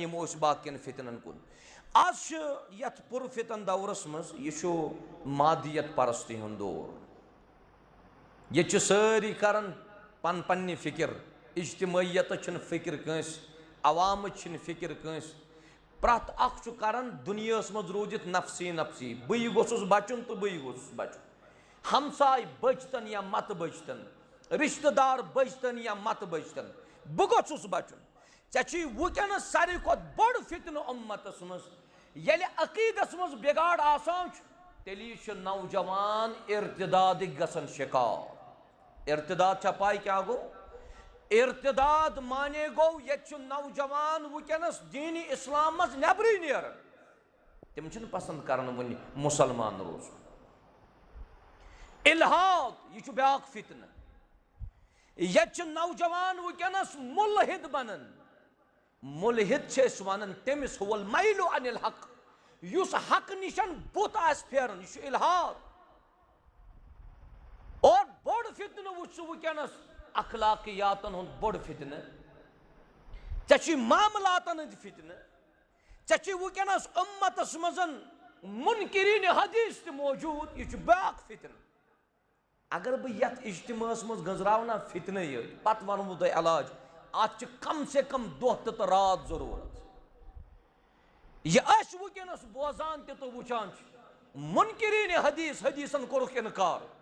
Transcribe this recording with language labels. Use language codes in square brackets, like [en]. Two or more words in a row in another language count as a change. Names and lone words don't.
[ks] यमो बाकियन फितनन कुन आज यथ पुर फितन दौरस मज यह मादियत परस्ती हुंद दौर ये सारी करन पन पन्नि फिक्र इज्तिमायत फिक्र कंस अवाम फिक्र कंस प्रत अख करन दुनिया मज रूजित नफसी नफसी बह गोसुस बचुन तो बह गोसुस बचुन हमसाय बचतन या मत बचतन रिश्तेदार बचतन या मत बचतन बह गोसुस बचुन चे वुकन सारी खुद बड़ फितन उम्मतस मज येले अकीदस मज बिगाड़ आसान तेली नौजवान इर्तिदाद गसन शिकार इर्तिदाद पाई क्या गो इर्तिदाद माने गो ये नौजवान वुकनस दीन इस्लाम मज नबरी नेर तम पसंद करन वन मुसलमान रोज इल्हाद यह ब्याक फितन ये नौजवान वुकनस मुलहिद बनन मुलहिद वन तमिस हुवल मैलु अनिल हक युस हक निशन बुत आस फेरन यह इल्हाद और बड़ फितन वुच वुकनस अखलाकियातन हुंद बड़ फितन चे मामलातन हंद फितन चे वुकनस उम्मतस मजन मुनकिरीन हदीस त मौजूद यह बैक फितन अगर बह यथ इज्तिमास मज गजरावना फितन ये पत वनमो तुह इलाज अत कम से कम दह तो रात जरूरत यह वुकनस बोजान तो वुचान मुनकिरीन हदीस हदीसन कोरुख इनकार